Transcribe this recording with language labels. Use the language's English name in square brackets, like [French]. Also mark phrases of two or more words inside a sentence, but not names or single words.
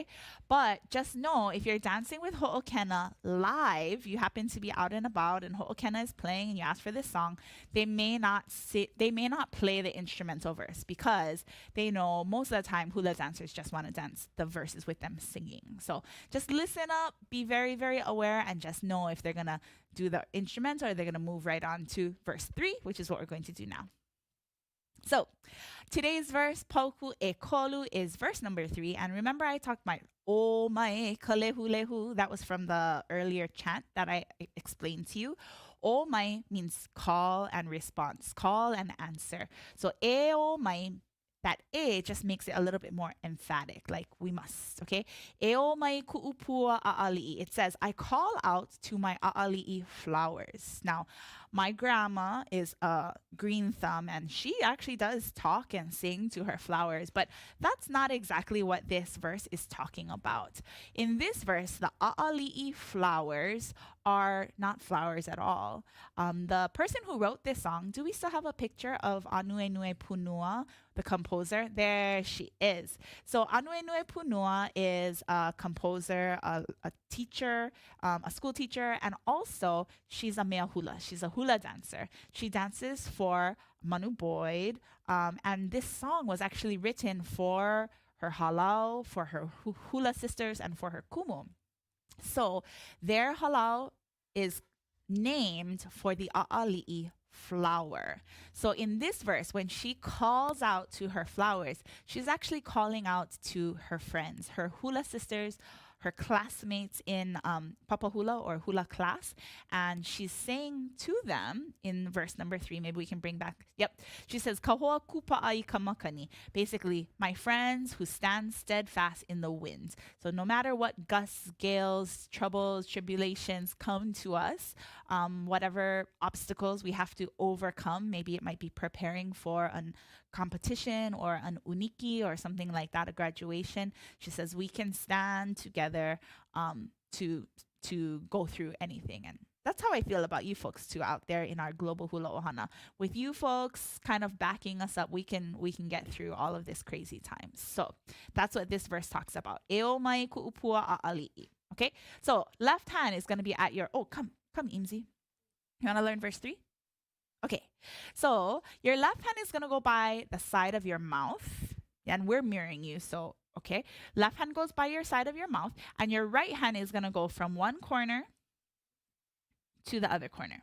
[English] But just know if you're dancing with Ho'okena live, you happen to be out and about and Ho'okena is playing and you ask for this song, they may not play the instrumental verse because they know most of the time hula dancers just want to dance the verses with them singing. So just listen up, be very, very aware, and just know if they're gonna do the instrumental or they're gonna move right on to verse 3, which is what we're going to do now. So today's verse, [Hawaiian] Pauku e Kolu, [English] is verse number 3. And remember I talked about [Hawaiian] O mai kalehulehu. [English] That was from the earlier chant that I explained to you. [Hawaiian] O mai [English] means call and response, call and answer. [Hawaiian] So e o mai, [English] that e just makes it a little bit more emphatic, like we must, okay? [Hawaiian] E o mai ku'upua ʻAʻaliʻi. [English] It says, I call out to my ʻAʻaliʻi flowers. Now, my grandma is a green thumb and she actually does talk and sing to her flowers, but that's not exactly what this verse is talking about. In this verse, the ʻAʻaliʻi flowers are not flowers at all. The person who wrote this song, do we still have a picture of Anuenue Punua, the composer? There she is. So Anuenue Punua is a composer, a teacher, a school teacher, and also she's a [Hawaiian] mea hula. [English] She's a hula dancer. She dances for Manu Boyd, and this song was actually written for her halau, for her hula sisters, and for her kumu. So their halau is named for the ʻAʻaliʻi flower. So in this verse, when she calls out to her flowers, she's actually calling out to her friends, her hula sisters, her classmates in [Hawaiian] Papa Hula [English] or Hula class. And she's saying to them in verse number 3, maybe we can bring back, yep. She says, [Hawaiian] Kahoa kupa'ai kamakani. [English] Basically, my friends who stand steadfast in the wind. So no matter what gusts, gales, troubles, tribulations come to us, whatever obstacles we have to overcome, maybe it might be preparing for a competition or an uniki or something like that, a graduation, she says we can stand together to go through anything. And that's how I feel about you folks too out there in our global [Hawaiian] hula ohana. [English] With you folks kind of backing us up, we can get through all of this crazy times. So that's what this verse talks about. [Hawaiian] Eo mai ku'upua ʻAʻaliʻi. [English] Okay, so left hand is going to be at your, come Imzi. You want to learn verse 3? Okay, so your left hand is going to go by the side of your mouth. And we're mirroring you, so okay. Left hand goes by your side of your mouth, and your right hand is going to go from one corner to the other corner.